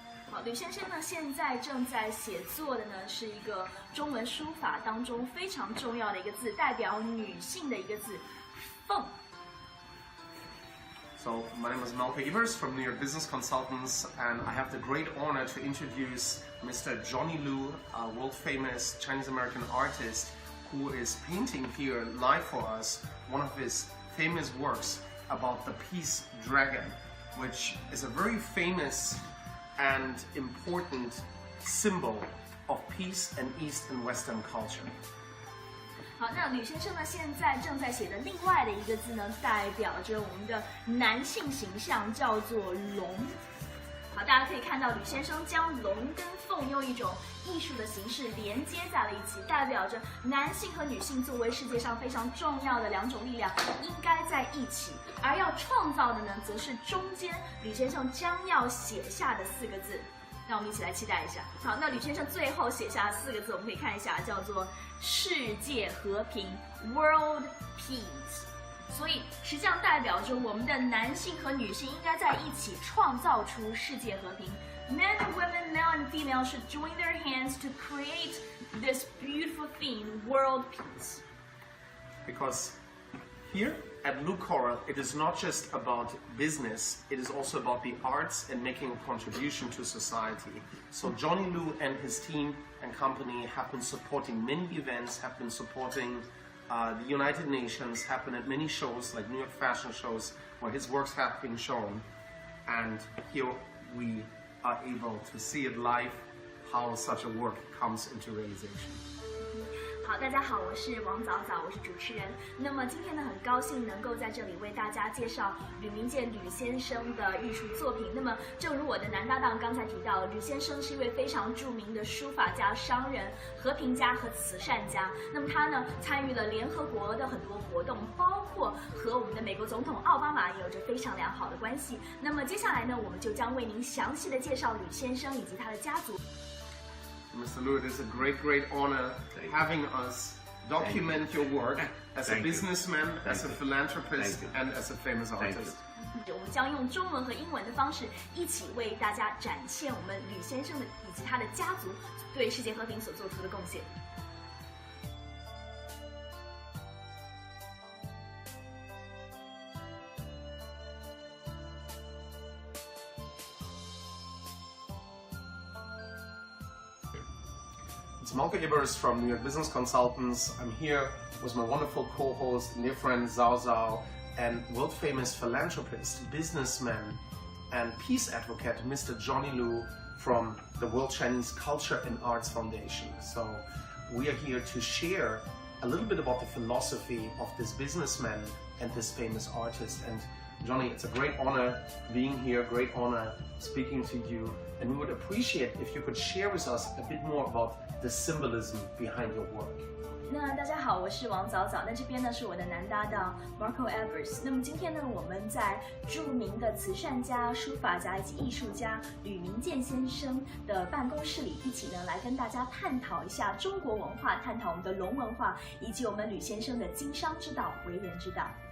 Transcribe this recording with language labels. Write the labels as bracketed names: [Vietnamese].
[Chinese] 好，吕先生呢现在正在写作的呢是一个中文书法当中非常重要的一个字，代表女性的一个字“凤”。 [English] So, my name is Malcolm Evers from New York Business Consultants, and I have the great honor to introduce Mr. Johnny Lu, a world-famous Chinese-American artist who is painting here live for us one of his famous works about the peace dragon, which is a very famous and important symbol of peace in East and Western culture. [Chinese] 好，那吕先生呢现在正在写的另外的一个字呢，代表着我们的男性形象，叫做龙。好，大家可以看到吕先生将龙跟凤用一种艺术的形式连接在了一起，代表着男性和女性作为世界上非常重要的两种力量应该在一起，而要创造的呢，则是中间吕先生将要写下的4个字。让我们一起来期待一下。好，那吕先生最后写下4个字，我们可以看一下，叫做世界和平 （World Peace）。所以实际上代表着我们的男性和女性应该在一起创造出世界和平。 [English] Men and women, male and female, should join their hands to create this beautiful theme, world peace. Because here at Lucoral, it is not just about business, it is also about the arts and making a contribution to society. So Johnny Lu and his team and company have been supporting many events, have been supporting the United Nations, have been at many shows like New York fashion shows where his works have been shown. And here we are able to see it live, how such a work comes into realization. [Chinese] 好，大家好，我是王早早，我是主持人。那么今天呢，很高兴能够在这里为大家介绍吕明建吕先生的艺术作品。那么，正如我的男搭档刚才提到，吕先生是一位非常著名的书法家、商人、和平家和慈善家。那么他呢，参与了联合国的很多活动，包括和我们的美国总统奥巴马也有着非常良好的关系。那么接下来呢，我们就将为您详细的介绍吕先生以及他的家族。 [English] Mr. Lu, it is a great honor having us document your work as a businessman, as a philanthropist, and as a famous artist. [Chinese] 我们将用中文和英文的方式一起为大家展现我们吕先生的以及他的家族对世界和平所做出的贡献。 [English] It's Malcolm Evers from New York Business Consultants. I'm here with my wonderful co-host, dear friend Zhao Zhao, and world-famous philanthropist, businessman, and peace advocate, Mr. Johnny Lu from the World Chinese Culture and Arts Foundation. So we are here to share a little bit about the philosophy of this businessman and this famous artist. And Johnny, it's a great honor being here, great honor speaking to you, and we would appreciate if you could share with us a bit more about the symbolism behind your work. [Chinese] 那大家好，我是王早早。那这边呢是我的男搭档 Marco Evers。那么今天呢，我们在著名的慈善家、书法家以及艺术家吕明建先生的办公室里，一起呢来跟大家探讨一下中国文化，探讨我们的龙文化，以及我们吕先生的经商之道、为人之道。